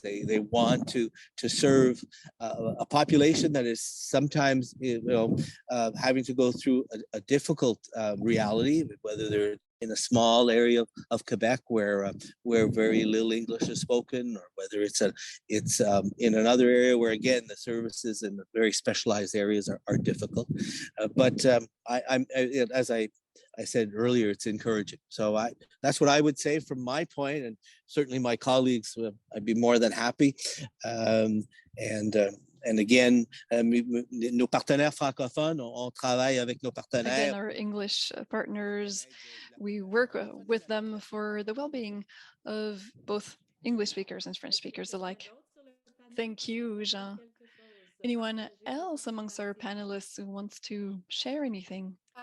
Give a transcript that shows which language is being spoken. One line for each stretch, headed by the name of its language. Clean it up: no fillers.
English: They want to serve a population that is sometimes having to go through a difficult reality, whether they're in a small area of Quebec where very little English is spoken, or whether it's in another area where again the services in the very specialized areas are difficult. But as I said earlier, it's encouraging. So that's what I would say from my point, and certainly my colleagues, I'd be more than happy. And again,
French: nos partenaires francophones, on travaille avec nos partenaires.
English: Again, our English partners, we work with them for the well-being of both English speakers and French speakers alike. Thank you, Jean. Anyone else amongst our panelists who wants to share anything?